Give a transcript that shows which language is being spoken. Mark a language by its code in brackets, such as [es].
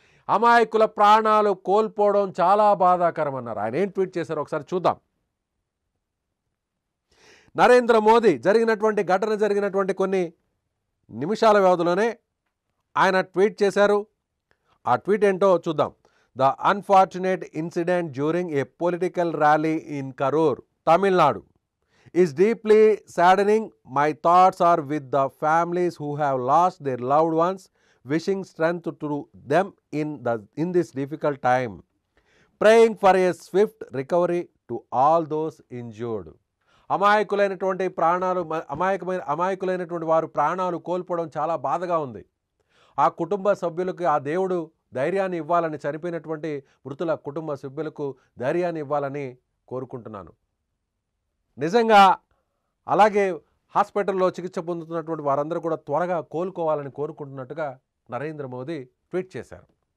[te] అమాయకుల ప్రాణాలు కోల్పోవడం చాలా బాధాకరం అన్నారు. ఆయన ఏం ట్వీట్ చేశారో ఒకసారి చూద్దాం. నరేంద్ర మోదీ ఘటన జరిగినటువంటి కొన్ని నిమిషాల వ్యవధిలోనే ఆయన ట్వీట్ చేశారు. ఆ ట్వీట్ ఏంటో చూద్దాం. [en] The unfortunate incident during a political rally in Karur, Tamil Nadu, is deeply saddening. My thoughts are with the families who have lost their loved ones, wishing strength to them in this difficult time, praying for a swift recovery to all those injured. [te] అమాయకులైనటువంటి వారు ప్రాణాలు కోల్పోవడం చాలా బాధగా ఉంది. ఆ కుటుంబ సభ్యులకు ఆ దేవుడు ధైర్యాన్ని ఇవ్వాలని, చనిపోయినటువంటి మృతుల కుటుంబ సభ్యులకు ధైర్యాన్ని ఇవ్వాలని కోరుకుంటున్నాను. నిజంగా అలాగే హాస్పిటల్లో చికిత్స పొందుతున్నటువంటి వారందరూ కూడా త్వరగా కోలుకోవాలని కోరుకుంటున్నట్టుగా నరేంద్ర మోదీ ట్వీట్ చేశారు.